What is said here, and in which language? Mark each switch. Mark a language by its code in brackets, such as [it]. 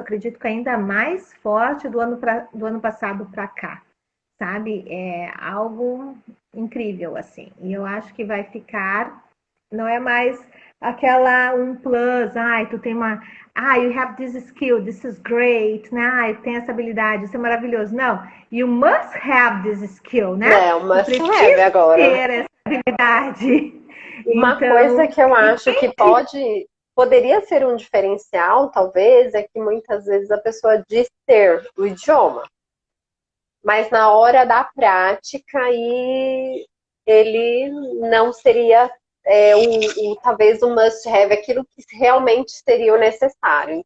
[pt] Acredito que ainda mais forte do ano passado para cá, sabe? É algo incrível assim. E eu acho que vai ficar, não é mais aquela um plus, tu tem [en] you have this skill, this is great, [pt] né? Tem essa habilidade, isso é maravilhoso. Não, [en] you must have this skill, [pt] né? É, uma must have agora. Ter essa habilidade. Uma coisa que eu acho que poderia ser um diferencial, talvez, é que muitas vezes a pessoa diz ter o idioma, mas na hora da prática ele não seria talvez um must have, aquilo que realmente seria o necessário.